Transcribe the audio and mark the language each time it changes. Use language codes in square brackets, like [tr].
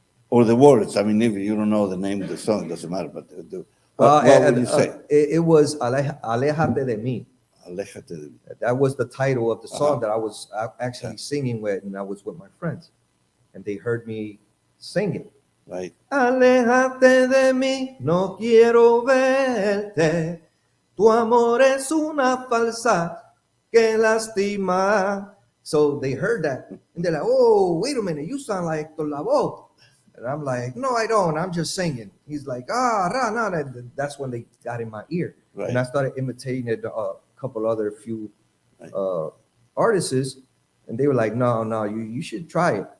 [en] or the words. I mean, if you don't know the name of the song, it doesn't matter. But what would you say? It was Alejate de mí. [es] Alejate de mí. [en] That was the title of the song that I was actually singing with, and I was with my friends, and they heard me sing it. Right. [es] Alejate de mí, no quiero verte. Tu amor es una falsa que lastima. [en] So they heard that, and they're like, "Oh, wait a minute, you sound like Hector Lavoe." And I'm like, "No, I don't. I'm just singing." He's like, that's when they got in my ear. Right. And I started imitating it, a couple other few artists, and they were like, "No, you should try it."